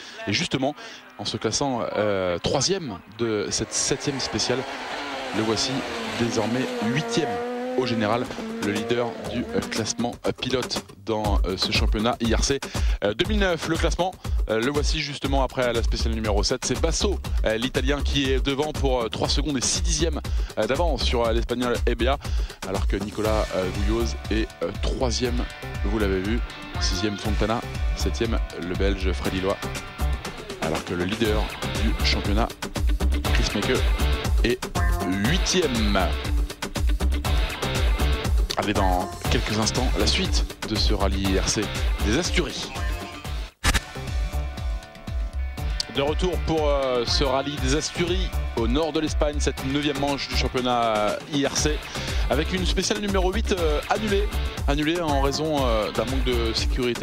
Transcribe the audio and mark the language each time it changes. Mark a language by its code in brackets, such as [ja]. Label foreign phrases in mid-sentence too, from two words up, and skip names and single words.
[fr] Et justement, en se classant 3e de cette 7e spéciale, le voici désormais 8e au général, le leader du classement pilote dans ce championnat IRC 2009. Le classement, le voici justement après la spéciale numéro 7. C'est Basso, l'Italien, qui est devant pour 3 secondes et 6 dixièmes d'avance sur l'Espagnol Hevia, alors que Nicolas Vouilloz est 3e, vous l'avez vu, 6e Fontana, 7e le Belge Fred Lillois, alors que le leader du championnat, Chris Meke, est 8e. Allez, dans quelques instants, la suite de ce rallye IRC des Asturies. De retour pour ce rallye des Asturies au nord de l'Espagne, cette 9e manche du championnat IRC, avec une spéciale numéro 8 annulée en raison d'un manque de sécurité.